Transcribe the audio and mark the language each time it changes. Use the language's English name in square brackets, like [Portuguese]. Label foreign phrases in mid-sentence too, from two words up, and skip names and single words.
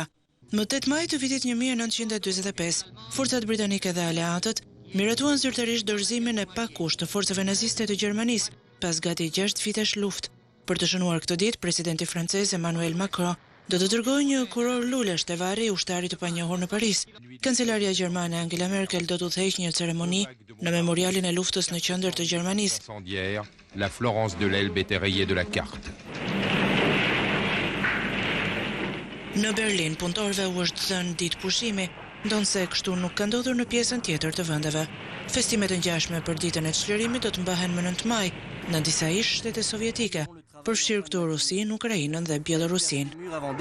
[Albanian] Më 8 maj të vitit 1945, forcat britanike dhe aleatët miratuan zyrtarisht dorëzimin e pakusht të forcave naziste të Gjermanisë pas gati 6 vitesh luftë. Për të shënuar këtë ditë, presidenti francez Emmanuel Macron do të dërgojë një kuror lulesh te varri i ushtarit të panjohur në Paris. Kancelaria gjermane Angela Merkel do të udhëheqë një ceremoni në memorialin e luftës në qendër të Gjermanisë. [French] La Florence de l'Elbe était rayée de la carte. [Albanian] Në Berlin, punëtorëve u është dhënë ditë pushimi, ndonse kështu nuk ka ndodhur në pjesën tjetër të vendeve. Festimet e ngjashme për ditën e çlirimit do të mbahen më 9 maj në disa ish shtete sovjetike, përfshirë këtu Rusinë, Ukrainën dhe Bielorusinë.